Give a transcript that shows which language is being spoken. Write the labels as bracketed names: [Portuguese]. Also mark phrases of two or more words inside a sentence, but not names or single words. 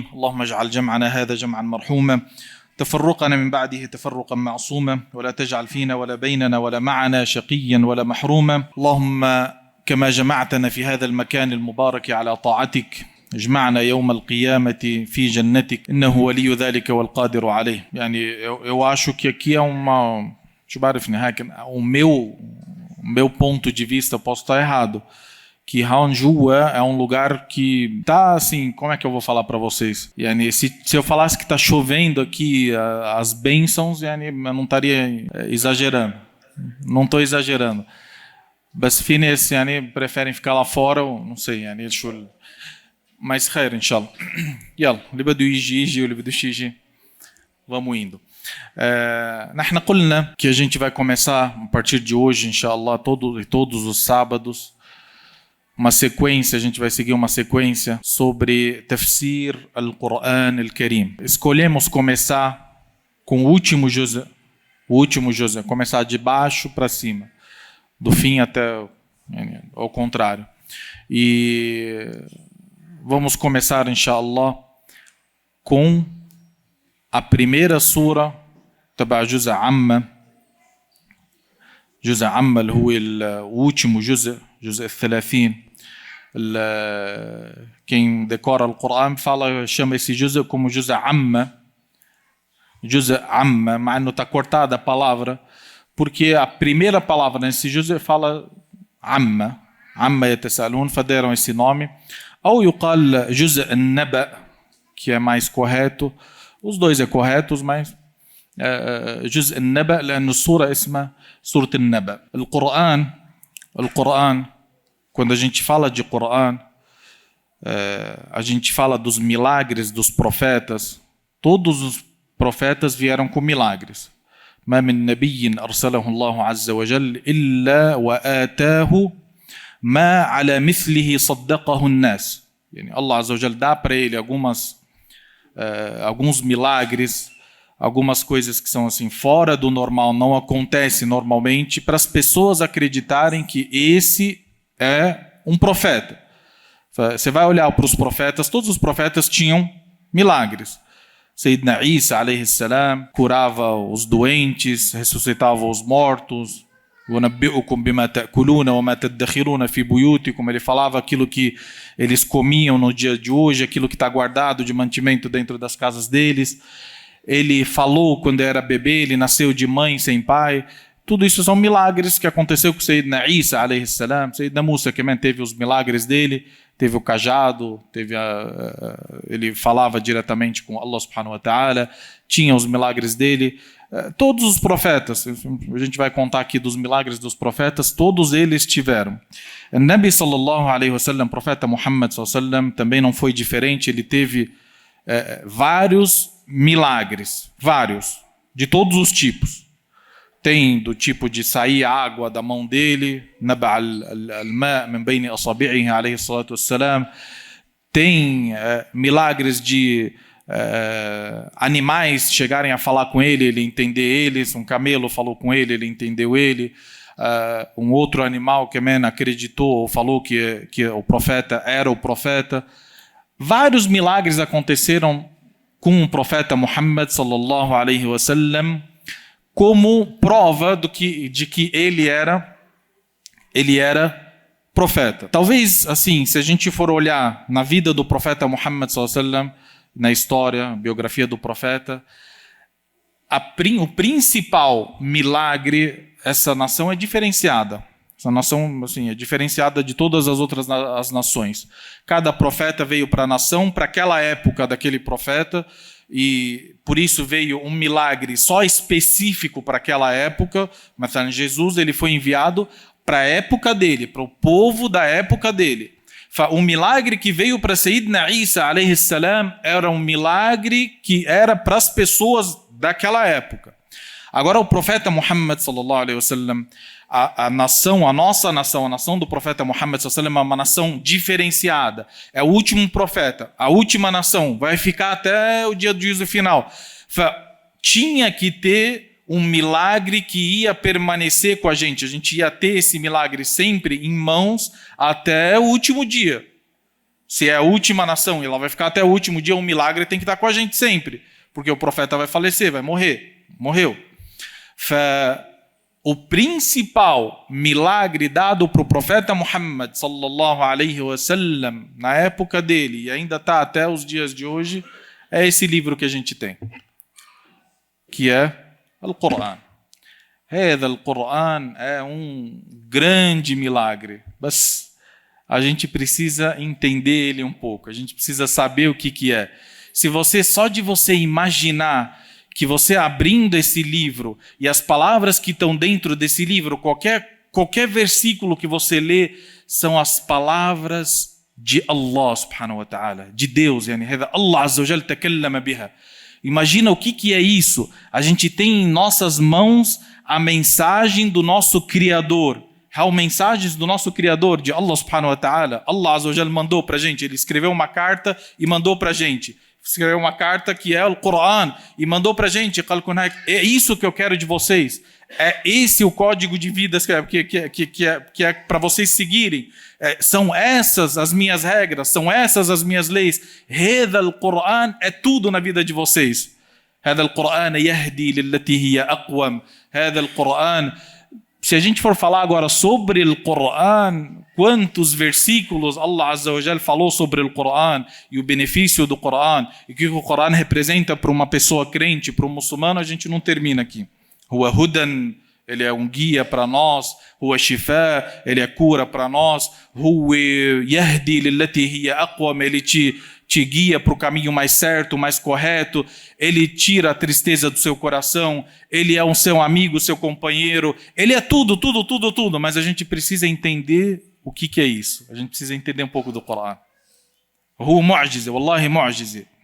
[Arabic] اللهم اجعل جمعنا هذا جمعا مرحوما، تفرقنا من بعده تفرقا معصوما، ولا تجعل فينا ولا بيننا ولا معنا شقيا ولا محروما. اللهم كما جمعتنا في هذا المكان المبارك على طاعتك، اجمعنا يوم القيامة في جنتك، إنه ولي ذلك والقادر عليه. [Portuguese] يعني eu acho que aqui é uma, deixa eu verificar, o meu ponto de vista, posso estar errado, que Hanjua é um lugar que tá assim, como é que eu vou falar para vocês? Yani, se eu falasse que tá chovendo aqui as bênçãos, yani, eu não estaria exagerando. Não estou exagerando. Mas fines, yani, preferem ficar lá fora, não sei, yani, mas [Arabic] خير، إن شاء الله. Yalla, اللي بده يجي يجي واللي بده يجي. [Portuguese] Vamos indo. Nós قلنا que a gente vai começar a partir de hoje, inshallah, todos os sábados, uma sequência, a gente vai seguir uma sequência sobre [Arabic] تفسير القرآن الكريم. [Portuguese] Escolhemos começar com o último juz, começar de baixo para cima, do fim até ao contrário. E vamos começar, inshallah, com a primeira sura [Arabic] تبع جزء عامة اللي هو الúltimo جزء [Portuguese] 30. Quem decora o Corão chama esse juzء como [Arabic] جزء عامة, [Portuguese] mas não está cortada a palavra, porque a primeira palavra nesse juzء fala [Arabic] عامة يتساءلون, [Portuguese] deram esse nome. [Arabic] Ou يقال جزء النبأ, [Portuguese] que é mais correto. Os dois é corretos, mas [Arabic] جزء النبأ لأن السورة اسمها سورة النبأ. [Portuguese] القرآن, quando a gente fala de Corão, a gente fala dos milagres dos profetas. Todos os profetas vieram com milagres. [Arabic] ما من نبي أرسله الله عز وجل إلا وآتاه ما على مثله صدقه الناس. [Portuguese] يعني [Arabic] الله عز وجل [Portuguese] dá para ele alguns milagres, algumas coisas que são assim fora do normal, não acontece normalmente, para as pessoas acreditarem que esse é um profeta. Você vai olhar para os profetas, todos os profetas tinham milagres. [Arabic] سيدنا عيسى عليه السلام [Portuguese] curava os doentes, ressuscitava os mortos. Ele falava aquilo que eles comiam no dia de hoje, aquilo que está guardado de mantimento dentro das casas deles. Ele falou quando era bebê, ele nasceu de mãe sem pai. Tudo isso são milagres que aconteceu com [Arabic] سيدنا عيسى عليه السلام. [Portuguese] Sayyidina Musa também teve os milagres dele, teve o cajado, ele falava diretamente com [Arabic] الله سبحانه وتعالى, [Portuguese] tinha os milagres dele. Todos os profetas, a gente vai contar aqui dos milagres dos profetas, todos eles tiveram. O [Arabic] نبي صلى الله عليه وسلم, [Portuguese] o profeta Muhammad [Arabic] صلى الله عليه وسلم, [Portuguese] também não foi diferente, ele teve vários milagres, de todos os tipos. Tem do tipo de sair água da mão dele, [Arabic] نبع الماء من بين أصابعه عليه الصلاة والسلام. [Portuguese] Tem milagres de animais chegarem a falar com ele, ele entender eles. Um camelo falou com ele, ele entendeu ele. Um outro animal que acreditou ou falou que o profeta era o profeta. Vários milagres aconteceram com o profeta Muhammad [Arabic] صلى الله عليه وسلم, [Portuguese] como prova de que ele era profeta. Talvez, assim, se a gente for olhar na vida do profeta Muhammad [Arabic] صلى الله عليه وسلم, [Portuguese] na história, biografia do profeta, o principal milagre, essa nação é diferenciada. Essa nação, assim, é diferenciada de todas as outras as nações. Cada profeta veio para a nação, para aquela época daquele profeta, e por isso veio um milagre só específico para aquela época. Mas Jesus, ele foi enviado para a época dele, para o povo da época dele. O milagre que veio para Sayyidina Isa alayhi salam era um milagre que era para as pessoas daquela época. Agora o profeta Muhammad [Arabic] صلى الله عليه وسلم, [Portuguese] a nossa nação, a nação do profeta Muhammad [Arabic] صلى الله عليه وسلم [Portuguese] é uma nação diferenciada. É o último profeta, a última nação, vai ficar até o dia do juízo final. Tinha que ter um milagre que ia permanecer com a gente ia ter esse milagre sempre em mãos até o último dia. Se é a última nação e ela vai ficar até o último dia, um milagre tem que estar com a gente sempre, porque o profeta vai falecer, vai morrer. Morreu. O principal milagre dado para o profeta Muhammad [Arabic] صلى الله عليه وسلم [Portuguese] na época dele, e ainda está até os dias de hoje, é esse livro que a gente tem, que é Al-Qur'an. Al-Qur'an é um grande milagre, mas a gente precisa entender ele um pouco, a gente precisa saber o que é. Se você, só de você imaginar que você abrindo esse livro e as palavras que estão dentro desse livro, qualquer versículo que você lê, são as palavras de [Arabic] الله سبحانه وتعالى, [Portuguese] de Deus. [Arabic] الله عز وجل تكلم بها. [Portuguese] Imagina o que é isso. A gente tem em nossas mãos a mensagem do nosso Criador. Há mensagens do nosso Criador, de [Arabic] الله سبحانه وتعالى. الله عز وجل [Portuguese] mandou para a gente. Ele escreveu uma carta e mandou para a gente. Escreveu uma carta que é o Qur'an e mandou para a gente. É isso que eu quero de vocês. É esse o código de vida que é para vocês seguirem. São essas as minhas regras, são essas as minhas leis. [Arabic] هذا القرآن [Portuguese] é tudo na vida de vocês. [Arabic] هذا القرآن يهدي للتي هي أقوم. هذا القرآن. [Portuguese] Se a gente for falar agora sobre o Qur'an, quantos versículos [Arabic] الله عز وجل [Portuguese] falou sobre o Qur'an e o benefício do Qur'an e o que o Qur'an representa para uma pessoa crente, para um muçulmano, a gente não termina aqui. [Arabic] هو هدى, [Portuguese] ele é um guia para nós. [Arabic] هو شفاء, [Portuguese] ele é cura para nós. [Arabic] هو يهدي للتي هي أقوم, [Portuguese] ele te guia para o caminho mais certo, mais correto. Ele tira a tristeza do seu coração. Ele é um seu amigo, seu companheiro. Ele é tudo, mas a gente precisa entender o que é isso. A gente precisa entender um pouco do Qur'an. [Arabic] هو معجزة، والله معجزة.